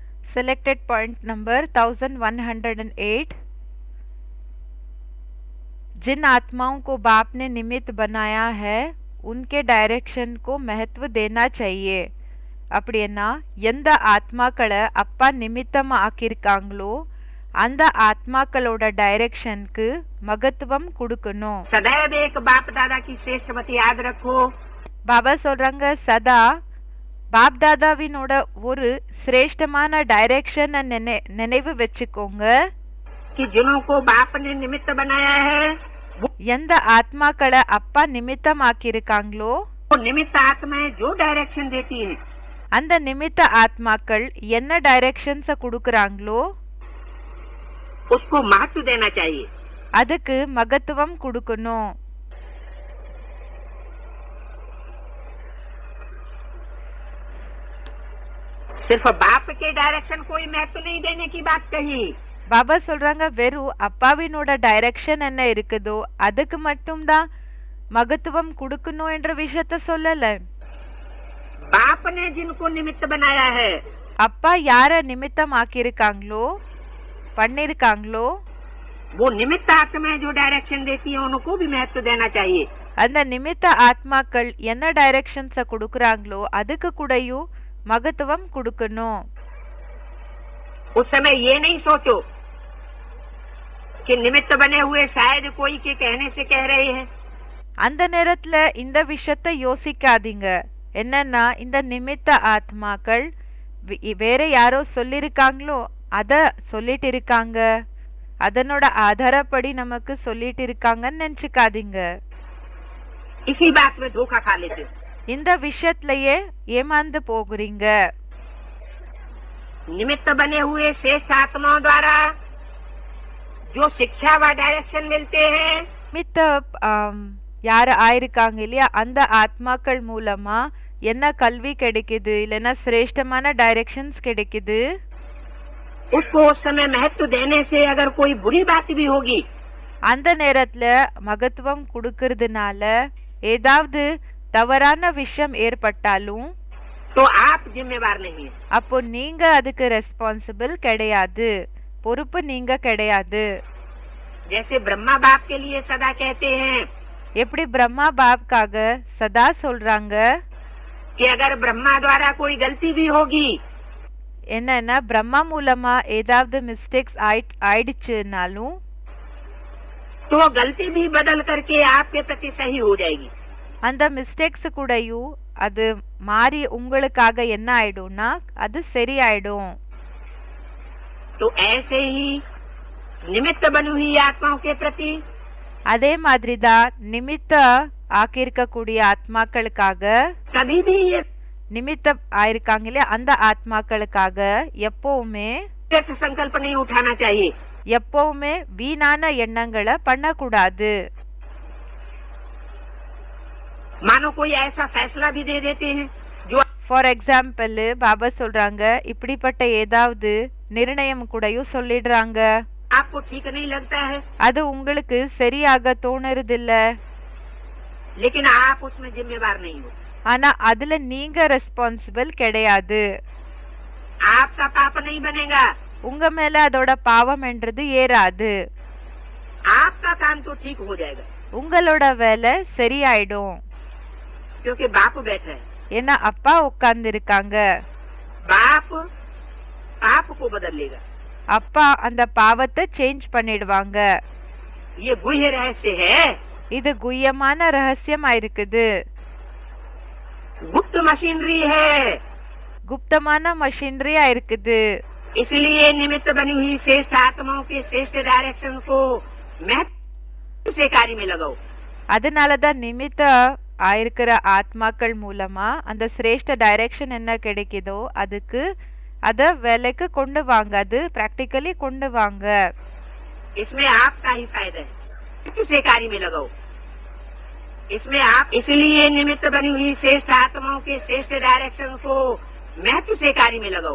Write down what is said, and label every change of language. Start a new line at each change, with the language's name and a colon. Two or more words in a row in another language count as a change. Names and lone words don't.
English: Selected point number 1108।
Hindi: जिन आत्माओं को बाप ने निमित्त बनाया है उनके डायरेक्शन को महत्व देना चाहिए।
Tamil: அப்படின்னா எந்த ஆத்மாக்களை அப்பா நிமித்தமா ஆக்கியிருக்காங்களோ அந்த ஆத்மாக்களோட டைரக்ஷனுக்கு மகத்துவம் கொடுக்கணும்।
Hindi: सदैव एक बाप दादा की श्रेष्ठ मत याद रखो।
Tamil: பாபா சொல்றாங்க சதா பாப் தாதாவினோட ஒரு சிரேஷ்டமான டைரக்ஷன் நினைவு வச்சுக்கோங்க।
Hindi: कि जिनको बाप ने निमित्त बनाया है
Tamil: எந்த ஆத்மாக்களை அப்பா நிமித்தமாக்கியிருக்காங்களோ
Hindi: वो निमित्त आत्माएं जो डायरेक्शन देती हैं
Tamil: அந்த நிமித்த ஆத்மாக்கள் என்ன டைரக்ஷன்ஸ கொடுக்கறாங்களோ
Hindi: उसको महत्व देना चाहिए।
Tamil: அதுக்கு மகத்துவம் கொடுக்கணும்।
Hindi: सिर्फ बाप के डायरेक्शन कोई महत्व नहीं देने की बात कही।
Tamil: பாபா சொல்றாங்க வெறும் அப்பாவினோட டைரக்ஷன் என்ன இருக்குதோ அதுக்கு மட்டும்தான் மகத்துவம் கொடுக்கணும் என்ற விஷயத்த சொல்லல।
Hindi: बाप ने जिनको निमित्त बनाया है
Tamil: அப்பா யார நிமித்தம் ஆக்கியிருக்காங்களோ பண்ணிருக்காங்களோ
Hindi: वो निमित्त आत्माएं जो डायरेक्शन देती हैं उनको भी महत्व देना चाहिए।
Tamil: அந்த நிமித்த ஆத்மாக்கள் என்ன டைரக்ஷன்ஸ கொடுக்கறாங்களோ அதுக்கு கூடயும் மகத்துவம் கொடுக்கணும்।
Hindi: उस समय ये नहीं सोचो कि निमित्त बने हुए शायद कोई के कहने से कह रहे हैं।
Tamil: அந்த நேரத்துல இந்த விஷயத்தை யோசிக்காதீங்க। என்னன்னா இந்த நிமித்த ஆத்மாக்கள் வேற யாரோ சொல்லிருக்காங்களோ அத சொல்லிட்டு இருக்காங்க, அதனோட ஆதாரப்படி நமக்கு சொல்லிட்டு இருக்காங்கன்னு நினைச்சுக்காதீங்க।
Hindi: इसी बात में धोखा खा लेते।
Tamil: இந்த விஷயத்திலேயே ஏமாந்து போகிறீங்க।
Hindi: निमित्त बने हुए श्रेष्ठ आत्माओं द्वारा जो शिक्षा व डायरेक्शन मिलते हैं
Tamil: மித்த யாரு ஆயிருக்காங்க இல்லையா அந்த ஆத்மாக்கள் மூலமா என்ன கல்வி கிடைக்குது இல்லைன்னா சிரேஷ்டமான டைரக்ஷன்ஸ் கிடைக்குது
Hindi: उसको उस समय महत्व देने से अगर कोई बुरी बात भी होगी
Tamil: அந்த நேரத்துல மகத்துவம் கொடுக்கறதுனால ஏதாவது தவறான விஷயம் ஏற்பட்டாலும்
Hindi: तो आप जिम्मेवार नहीं है।
Tamil: அப்போ நீங்க அதுக்கு ரெஸ்பான்சிபிள் கிடையாது, பொறுப்பு நீங்க கிடையாது।
Hindi: जैसे ब्रह्मा बाप के लिए सदा कहते हैं
Tamil: எப்படி பிரம்மா பாப்காக சதா சொல்றாங்க
Hindi: कि अगर ब्रह्मा द्वारा कोई गलती भी होगी
Tamil: என்னன்னா பிரம்மா மூலமா ஏதாவது மிஸ்டேக்ஸ் ஆயிடுச்சுனாலும்
Hindi: तो गलती भी बदल करके आपके प्रति सही हो जाएगी।
Tamil: அந்த மிஸ்டேக்ஸ் கூடயும் அது மாறி உங்களுக்காக என்ன ஆயிடும்னா அது சரியாயிடும்।
Hindi: तो ऐसे ही निमित्त बनी हुई आत्माओं के प्रति
Tamil: அதே மாதிரிதான் நிமித்த ஆக்கியிருக்கக்கூடிய ஆத்மாக்களுக்காக
Hindi: कभी भी ये
Tamil: நிமித்த ஆயிருக்காங்க இல்லையா அந்த ஆத்மாக்களுக்காக எப்பவுமே
Hindi: संकल्प नहीं उठाना चाहिए।
Tamil: எப்பவுமே வீணான எண்ணங்களை பண்ணக்கூடாது।
Hindi: मानो कोई ऐसा फैसला भी दे देते हैं जो
English: for example
Tamil: பாபா சொல்றாங்க இப்படிப்பட்ட ஏதாவது நிர்ணயம் கூடயும் சொல்லிடுறாங்க,
Hindi: आपको ठीक नहीं लगता है
Tamil: அது உங்களுக்கு சரியாக தோணுறதில்ல,
Hindi: लेकिन आप उसमें जिम्मेवार नहीं हो।
Tamil: ஆனா அதுல நீங்க ரெஸ்பான்சிபிள் கிடையாது।
Hindi: आपका पाप नहीं बनेगा,
Tamil: உங்க மேல அதோட பாவம் என்றது ஏறாது,
Hindi: आपका काम तो ठीक हो जाएगा
Tamil: உங்களோட வேலை சரியாயிடும்।
Hindi: क्योंकि बाप बैठा है।
Tamil: ஏன்னா அப்பா உட்கார்ந்து இருக்காங்க,
Hindi: बाप पाप को बदल लेगा।
Tamil: அப்பா அந்த பாவத்தை சேஞ்ச் பண்ணிடுவாங்க।
Hindi: ये गुह्य रहस्य है,
Tamil: இது குய்யமான ரகசியமா இருக்குது,
Hindi: गुप्त मशीनरी है।
Tamil: குப்தமான மஷினரியா இருக்குது।
Hindi: इसलिए निमित्त बनी हुई श्रेष्ठ आत्माओं के श्रेष्ठ डायरेक्शन को महत्व से कार्य में लगाओ।
Tamil: அதனாலதான் நிமித்த ஆயிருக்கிற ஆத்மாக்கள் மூலமா அந்த சிரேஷ்ட டைரக்ஷன் என்ன கிடைக்குதோ அதுக்கு அத வேலைக்கு கொண்டு வாங்க, அது பிராக்டிக்கலி கொண்டு வாங்க।
Hindi: इसमें आपका ही फायदा है, महत्व से कार्य में लगाओ। इसमें आप इसलिए निमित्त बनी हुई श्रेष्ठ आत्माओं के श्रेष्ठ डायरेक्शन को महत्व से कार्य में लगाओ।